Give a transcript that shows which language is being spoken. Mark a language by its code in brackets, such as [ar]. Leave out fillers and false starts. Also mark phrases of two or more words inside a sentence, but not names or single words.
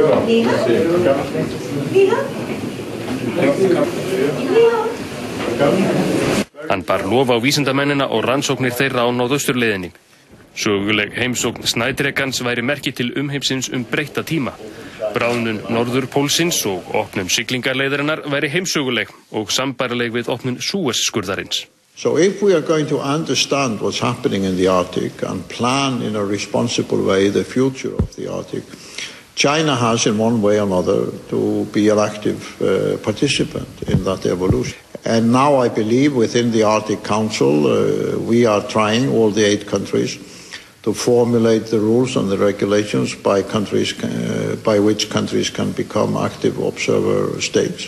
[is] Hann bar lof á vísindamennina og rannsóknir þeirra á norðausturleiðinni. Söguleg heimsókn Snædregans væri merki til umheimsins breytta tíma. Bráðnun Norðurpólsins og opnun siglingaleiðarinnar væri heimsöguleg og sambærileg við opnun Suez-skurðarins. [en] So if we are going to understand what's happening in the Arctic and plan in a responsible way the future of the Arctic, China has in one way or another to be an active participant in that evolution. And now I believe within the Arctic Council we are trying, all the 8 countries, to formulate the rules and the regulations by which countries can become active observer states.